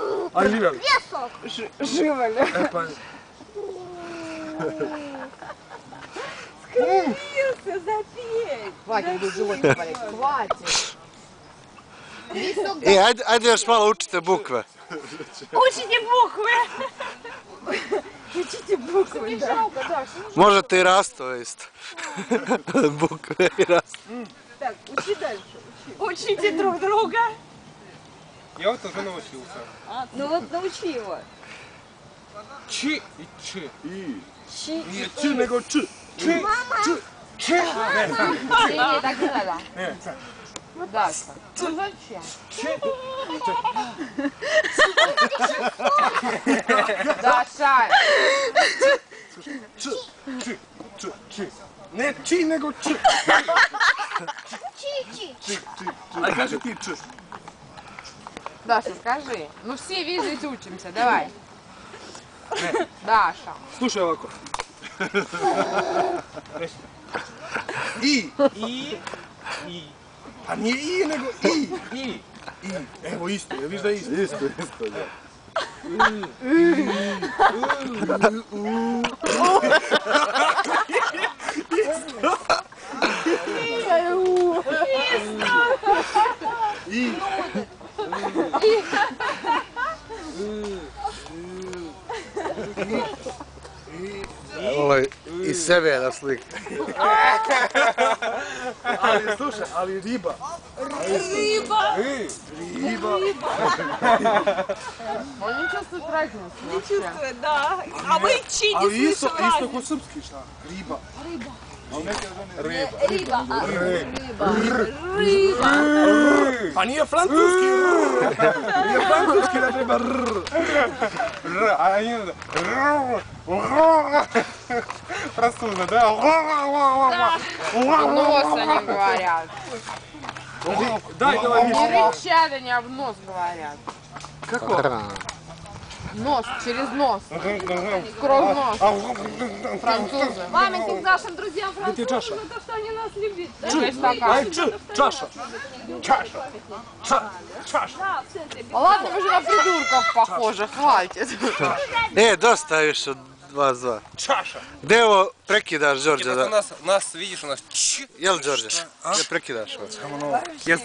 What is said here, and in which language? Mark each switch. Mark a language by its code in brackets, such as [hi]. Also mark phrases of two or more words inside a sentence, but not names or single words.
[ru] Оливер. Песок. Живоля. Скривился, запей. Хватит, буду живот не болеть. Хватит. [sr] Ajde još malo učite bukve. [ru] Учите буквы. Учите буквы, да. [sr] Možete i rastove isto. Bukve i rastove. [ru] Так, учи дальше. Учите друг друга. Я вот уже научился. Ну вот научи его. Чи и чи. Чи. Не чи, nego чи. Чи. Чи. Не, так не надо. Не, Даша. Ну зачем? Даша. чи. Чи. Чи. Чи. Не чи, nego чи. Чи-чи. [sr] А кажи ти чи. [ru] Даша, скажи. Ну все видеть учимся, давай. Даша. [sr] Слушай ovako. I. I. Pa nije i, nego i. I. Evo isto, ja viš da je isto. Isto, da. I. Ovo je iz sebe na sliku. Ali slušaj, ali riba. [ru] Рыба. [sr] Riba. [ru] Он не чувствует разницы Не вообще. чувствует, да. А вы чи [sr] Ali [ru] не [sr] isto [ru] слышали? [sr] kod srpski šta? Riba. Риба. Riba. [ru] Рыба. [sr] Pa nije francuski r. Nije francuski da treba r. R, a nije r. [ru] Француза, да? В нос они говорят. Дай, давай, Не Миша. рычат, они, а в нос говорят. Нос, через нос. Сквозь нос. Французы. Памятник нашим друзьям Где французам за то, что они нас любят. Да? Дай стакан. Ай, чаша. Чаша. Чаша. Да, в центре. Ладно, вы же на придурков похожи, хватит. [sr] Dosta je više od vas dva. Čaša. Gde ovo prekidaš, Đorđe? [ru] У нас, видишь, у нас [sr] Jel, Đorđe? Gde prekidaš ovo?